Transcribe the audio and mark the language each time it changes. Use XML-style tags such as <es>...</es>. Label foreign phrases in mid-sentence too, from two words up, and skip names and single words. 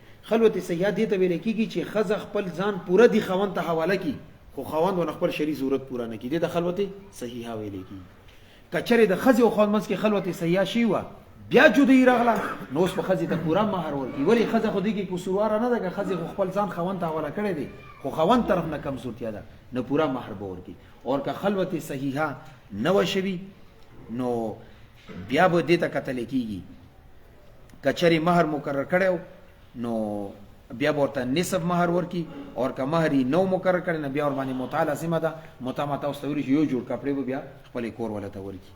<ps>خلوت صحیحه دې ته ویلی کېږي چې ښځه خپل ځان پوره د خاوند ته حواله کړي خو خاوند ونه خپل شرعي ضرورت پوره نه کړي دې ته خلوت صحیحه ویلی کېږي. که چېرې د ښځې او خاوند منځ کې خلوت صحیحه شوې وه بیا جدایي راغله نو اوس به ښځې ته پوره مهر ورکړي. ولې ښځه خو دې کې قصورواره نه ده که ښځې خو خپل ځان خاوند ته حواله کړی دی خو خاوند طرف نه کمزورتیا ده نو پوره مهر به ورکړي. اور که خلوت صحیحه نه وه شوي نو بیا به دې ته کتلی کېږي که چېرې مهر مقرر کړی نو بیا به ورته نصف مهر ورکړي اور که مهر یې نو مقرر کړی نو بیا ورباندې متعه لازمه ده. متعه ما تاسو ته ویلي چې یو جوړ کپړې به بیا خپلې کور والا ته ورکړي.</ps>